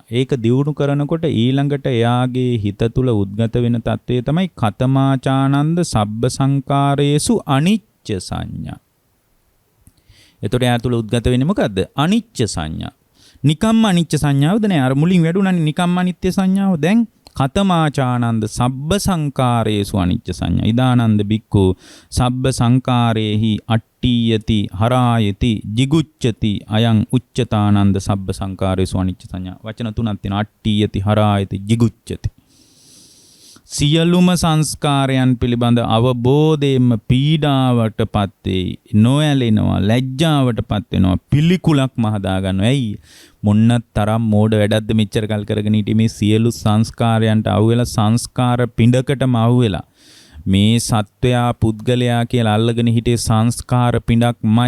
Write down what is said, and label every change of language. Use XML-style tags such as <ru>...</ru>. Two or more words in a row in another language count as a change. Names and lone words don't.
<si>ඒක දියුණු කරනකොට ඊළඟට එයාගේ හිත තුල උද්ගත වෙන తත්වය තමයි</si> <pi>කතමාචානන්ද සබ්බ සංකාරයේසු අනිච්ච සංඥා.</pi> <si>එතකොට එයා තුල උද්ගත වෙන්නේ මොකද්ද? අනිච්ච සංඥා. නිකම්ම අනිච්ච සංඥාවද නෑ. අර මුලින් වැඩුණානේ නිකම්ම අනිත්‍ය සංඥාව.</si> <pi>දැන් කතමාචානන්ද සබ්බ සංකාරයේසු අනිච්ච සංඥා. ඉදානන්ද බික්ඛු සබ්බ සංකාරේහි අට්ඨියති හරායති jigucchati අයං උච්චතානන්ද සබ්බ සංකාරේසු අනිච්ච සංඥා.</pi> <si>වචන තුනක් තියෙනවා.</si> <pi>අට්ඨියති හරායති jigucchati.</pi> <si>සියලුම සංස්කාරයන් පිළිබඳ අවබෝධයෙන්ම පීඩාවටපත් වෙයි. නොඇලෙනවා, ලැජ්ජාවටපත් වෙනවා, පිළිකුලක්ම හදා ගන්නවා. ඇයි? මොන්න තරම් මෝඩ වැඩක්ද මෙච්චර කල් කරගෙන හිටියේ මේ සියලු සංස්කාරයන්ට අහුවෙලා සංස්කාර පිඬකටම අහුවෙලා මේ සත්වයා පුද්ගලයා කියලා අල්ලගෙන හිටියේ සංස්කාර පිඬක්මයි.</si>